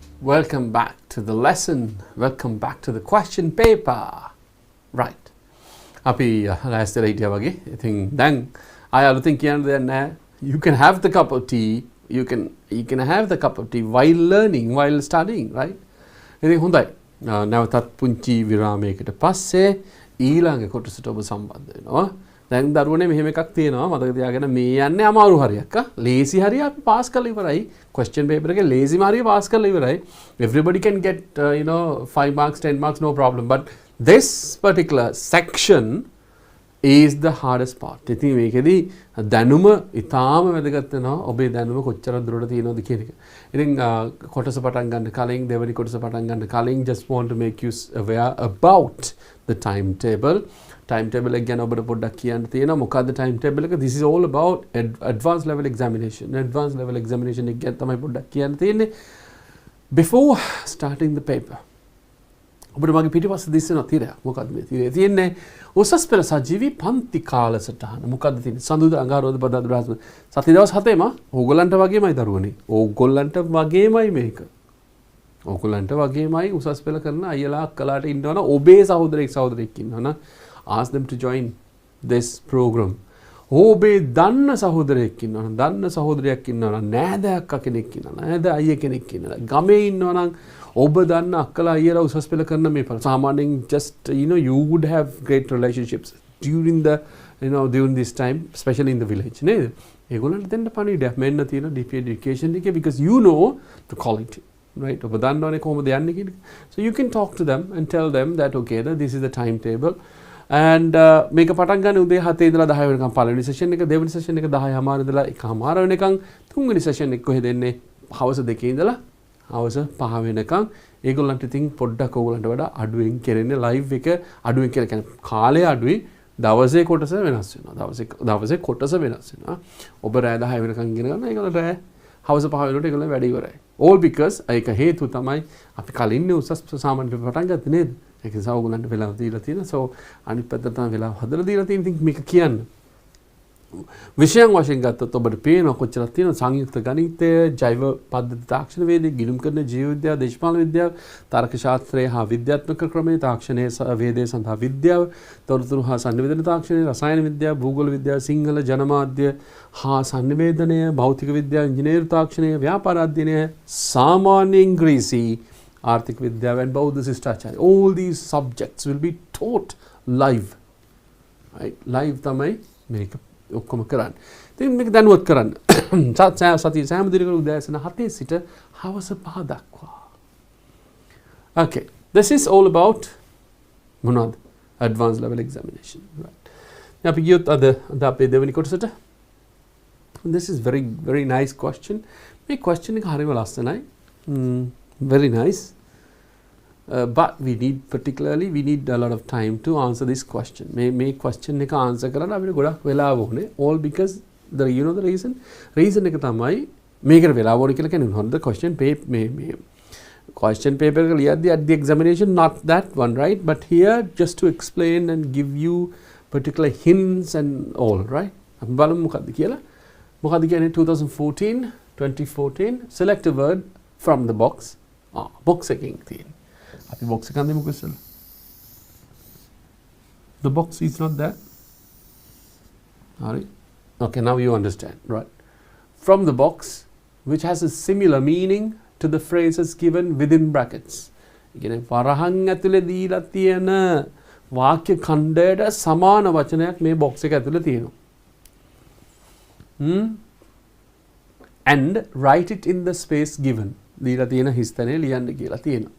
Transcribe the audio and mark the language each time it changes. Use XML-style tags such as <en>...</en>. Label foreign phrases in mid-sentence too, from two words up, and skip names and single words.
<en>Welcome back to the lesson. Welcome back to the question paper. Right.</en> <si>අපි ලෑස්තිලා හිටියා වගේ. ඉතින් දැන් ආය අලුතින් කියන්න දෙයක් නැහැ.</si> <en>You can have the cup of tea. You can have the cup of tea while learning, while studying, right?</en> <si>ඉතින් හොඳයි. නැවතත් පුංචි විරාමයකට පස්සේ ඊළඟ කොටසට ඔබ සම්බන්ධ වෙනවා. දැන් දරුවනේ මෙහෙම එකක් තියෙනවා. මතක තියාගන්න මේ යන්නේ අමාරු හරියක්. ලේසි හරිය අපි පාස් කරලා ඉවරයි.</si> <en>question paper</en> <si>එකේ ලේසිම හරිය පාස් කරලා ඉවරයි.</si> <en>Everybody can get 5 marks, 10 marks, no problem. But this particular section is the hardest part.</en> <si>ඉතින් මේකෙදි දැනුම ඉතාම වැදගත් වෙනවා. ඔබේ දැනුම කොච්චර දුරට තියෙනවද කියන එක. ඉතින් කොටස පටන් ගන්න කලින් දෙවෙනි කොටස පටන් ගන්න කලින්</si> <en>just want to make you aware about the timetable.</en> <si>Timetable එක ගැන ඔබට පොඩ්ඩක් කියන්න තියෙනවා. මොකද්ද timetable එක?</si> <en>This is all about advanced level examination. Advanced level examination</en> <si>එක ගැන තමයි පොඩ්ඩක් කියන්න තියෙන්නේ.</si> <en>Before starting the paper.</en> <si>ඔබට මගේ පිටිපස්සේ දිස්සෙනවා තිරයක්. මොකද්ද මේ තිරේ තියෙන්නේ? උසස් පෙළ සජීවී පන්ති කාලසටහන. මොකද්ද තියෙන්නේ? සඳුදා අඟහරුවාදා බදාදා බ්‍රහස්පති. සති දවස් 7ම ඕගොල්ලන්ට වගේමයි දරුවනේ. ඕගොල්ලන්ට වගේමයි මේක. ඕගොල්ලන්ට වගේමයි උසස් පෙළ කරන අයියලා අක්කලාට ඉන්නවනම් ඔබේ සහෝදරෙක් සහෝදරියක් ඉන්නවනම්</si> <en>ask them to join this program.</en> <si>ඔබේ දන්න සහෝදරයෙක් ඉන්නවනම් දන්න සහෝදරයක් ඉන්නවනම් නෑදෑයක්ක කෙනෙක් ඉන්නවනම් නෑදෑ අයියා කෙනෙක් ඉන්නවනම් ගමේ ඉන්නවනම් ඔබ දන්න අක්කලා අයියලා උසස් පෙළ කරන මේ සාමාන්‍යයෙන්</si> <en>just you would have great relationships during the during this time, especially in the village</en> <si>නේද? ඒගොල්ලන්ට දෙන්න පණිවිඩයක් මෙන්න තියෙන DP education එකේ</si> <en>because you know the quality. Right?</en> <si>ඔබ දන්නවනේ කොහොමද යන්නේ කියන එක.</si> <en>So you can talk to them and tell them that okay, this is the timetable.</en> <si>And මේක පටන් ගන්න උදේ 7 ඉඳලා 10 වෙනකම් පළවෙනි සෙෂන් එක, දෙවෙනි සෙෂන් එක 10:00 ඉඳලා 1:00 වෙනකම්, තුන්වෙනි සෙෂන් එක කොහෙද එන්නේ? හවස 2 ඉඳලා හවස 5 වෙනකම්. ඒගොල්ලන්ට ඉතින් පොඩ්ඩක් ඕගොල්ලන්ට වඩා අඩුවෙන් කරන්නේ ලයිව් එක අඩුවෙන් කියන්නේ කාලය අඩුයි. දවසේ කොටස වෙනස් වෙනවා. දවසේ කොටස වෙනස් වෙනවා. ඔබ රෑ 10 වෙනකම් ඉගෙන ගන්න. ඒගොල්ලෝ රෑ හවස 5 වෙනකොට ඒගොල්ලෝ වැඩ ඉවරයි.</si> <en>all because</en> <si>ඒක හේතුව තමයි අපි කලින් උසස් සාමාන්‍ය පටන් ගත්තේ නේද? ඒක නිසා ඕගොල්ලන්ට වෙලාව දීලා තියෙනවා. so අනිත් පැත්තට තමයි වෙලාව හදලා දීලා තියෙන ඉතින් මේක කියන්න. විෂයන් වශයෙන් ගත්තොත් ඔබට පේනවා කොච්චරක් තියෙනවද? සංයුක්ත ගණිතය, ජෛව පද්ධති තාක්ෂණ වේදය, ගිණුම් කරන ජීව විද්‍යාව, දේශපාලන විද්‍යාව, තර්ක ශාස්ත්‍රය හා විද්‍යාත්මක ක්‍රමයේ තාක්ෂණයේ වේදය සඳහා විද්‍යාව, තොරතුරු හා සංනිවේදන තාක්ෂණය, රසායන විද්‍යාව, භූගෝල විද්‍යාව, සිංහල ජනමාධ්‍ය හා සංනිවේදනය, භෞතික විද්‍යාව, ඉංජිනේරු තාක්ෂණය, ව්‍යාපාර අධ්‍යයනය, සාමාන්‍ය ඉංග්‍රීසි, ආර්ථික විද්‍යාව and බෞද්ධ ශිෂ්ටාචාරය. all these subjects will be taught live.</si> <en>right? live</en> <si>තමයි මේක ඔක්කොම කරන්න. ඉතින් මේක දැනුවත් කරන්න. සතිය සෑම දිනකම උදෑසන 7 සිට හවස 5 දක්වා.</si> <en>Okay. This is all about මොනවද? Advanced level examination. Right.</en> <si>අපි ගියොත් අද අපේ දෙවෙනි කොටසට.</si> <en>This is very nice question.</en> <si>මේ question එක හරිම ලස්සනයි.</si> <en>Very nice. But we need a lot of time to answer this question.</en> <si>මේ question එක answer කරන්න අපිට ගොඩක් වෙලාව ඕනේ.</si> <en>all because the reason</en> <si>එක තමයි මේකට වෙලාව ඕනේ කියලා කියන්නේ මොනවද?</si> <en>question paper</en> <si>එක ලියද්දී</si> <en>at the examination, not that one, right? But here just to explain and give you particular hints and all, right?</en> <si>අපි බලමු මොකද්ද කියලා. මොකද්ද කියන්නේ</si> <en>2014 select a word from the box.</en> <si>box එකකින් තියෙන. අපි box එක ගන්නෙ මොකද ඉස්සෙල්ලා?</si> <en>The box is not there. Alright. Okay, now you understand, right? From the box, which has a similar meaning to the phrases given within brackets.</en> <si>ඉගෙන වරහන් ඇතුලේ දීලා තියෙන වාක්‍ය ඛණ්ඩයට සමාන වචනයක් මේ box එක ඇතුලේ තියෙනවා.</si> <en>And write it in the space given.</en> <si>දීලා තියෙන හිස්තැනේ ලියන්න කියලා තියෙනවා.</si>